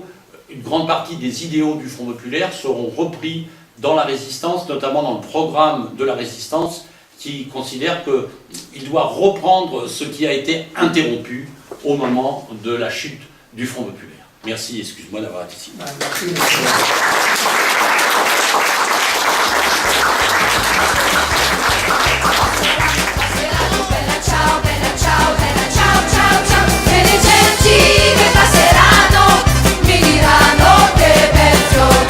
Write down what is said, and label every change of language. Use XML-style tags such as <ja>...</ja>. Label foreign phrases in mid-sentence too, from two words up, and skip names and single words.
<fr>Une grande partie des idéaux du Front populaire seront repris dans la résistance, notamment dans le programme de la résistance, qui considère qu'il doit reprendre ce qui a été interrompu au moment de la chute du Front populaire. Merci, excuse-moi d'avoir été ici.</fr> <it>Bella ciao, bella ciao, bella ciao, ciao, ciao. E le genti che passeranno mi diranno che bel fiore.</it>